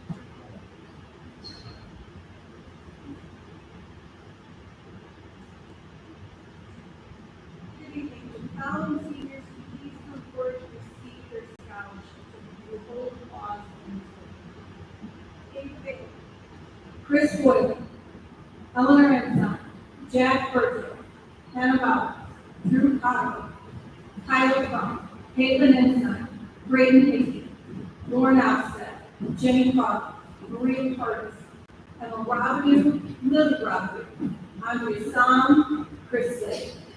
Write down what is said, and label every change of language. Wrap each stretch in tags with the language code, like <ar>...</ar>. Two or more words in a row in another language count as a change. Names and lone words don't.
<en>Good evening. The following seniors, please come forward to receive their scholarships and we will hold applause in favor. Chris Boyle, Eleanor Ensign, Jack Burton, Hannah Bauer, Drew Cottle, Tyler Funk, Caitlin Ensign, Braden Hickey, Lauren Outstead, Jenny Clark, Maria Curtis, Emma Robidoux, Lily Robidoux, Andrea Sam, Chris Slade.</en>